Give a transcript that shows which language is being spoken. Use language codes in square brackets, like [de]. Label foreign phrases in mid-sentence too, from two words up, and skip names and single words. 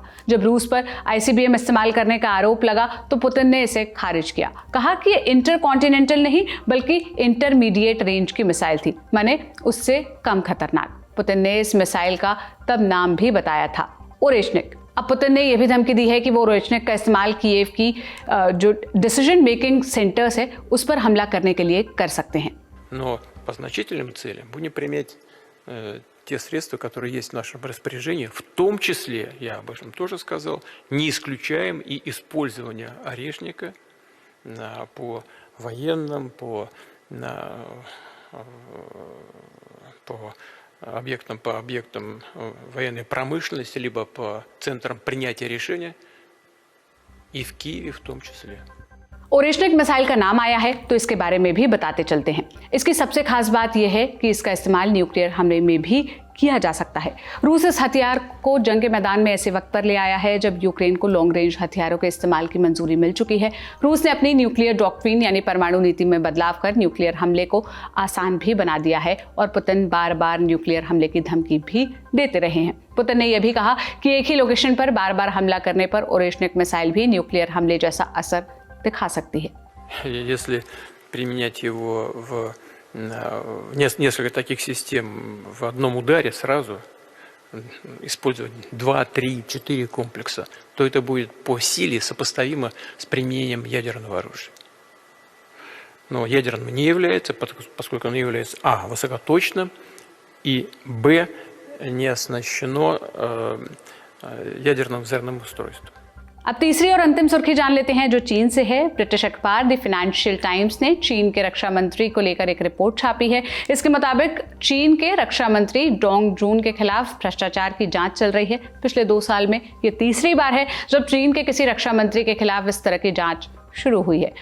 [hi] जब रूस पर ICBM इस्तेमाल करने का आरोप लगा तो पुतिन ने इसे खारिज किया, कहा कि ये [en] inter continental [hi] नहीं बल्कि [en] intermediate range [hi] की मिसाइल थी, माने उससे कम खतरनाक। पुतिन ने इस मिसाइल का तब नाम भी बताया था ओरेशनिक। अब पुतिन ने यह भी धमकी दी है कि वो ओरेशनिक का इस्तेमाल कीव की जो [en] decision making centers [hi] है उस पर हमला करने के लिए कर सकते हैं। [ru] Но по значительным целям будем применять те средства, которые есть в нашем распоряжении, в том числе, я об этом тоже сказал, не исключаем и использование орешника по военным, по объектам военной промышленности, либо по центрам принятия решения, и в Киеве в том числе. [hi] ओरेशनिक मिसाइल का नाम आया है तो इसके बारे में भी बताते चलते हैं। इसकी सबसे खास बात यह है कि इसका इस्तेमाल न्यूक्लियर हमले में भी किया जा सकता है। रूस इस हथियार को जंग के मैदान में ऐसे वक्त पर ले आया है जब यूक्रेन को [en] long range [hi] हथियारों के इस्तेमाल की मंजूरी मिल चुकी है। रूस ने अपनी [en] nuclear doctrine [hi] यानी परमाणु नीति में बदलाव कर न्यूक्लियर हमले को आसान भी बना दिया है और पुतिन बार बार न्यूक्लियर हमले की धमकी भी देते रहे हैं। पुतिन ने यह भी कहा कि एक ही लोकेशन पर बार बार हमला करने पर ओरेशनिक मिसाइल भी न्यूक्लियर हमले जैसा असर दिखा सकती है। [ru] Если применять его в несколько таких систем в одном ударе сразу, использовать 2, 3, 4 комплекса, то это будет по силе сопоставимо с применением ядерного оружия. Но ядерным не является, поскольку оно является высокоточным, и не оснащено ядерным взрывным устройством. [hi] अब तीसरी और अंतिम सुर्खी जान लेते हैं जो चीन से है। ब्रिटिश अखबार द फाइनेंशियल टाइम्स ने चीन के रक्षा मंत्री को लेकर एक रिपोर्ट छापी है। इसके मुताबिक चीन के रक्षा मंत्री डोंग जून के खिलाफ भ्रष्टाचार की जांच चल रही है। पिछले 2 साल में ये तीसरी बार है जब चीन के किसी रक्षा मंत्री के खिलाफ इस तरह की जांच शुरू हुई है।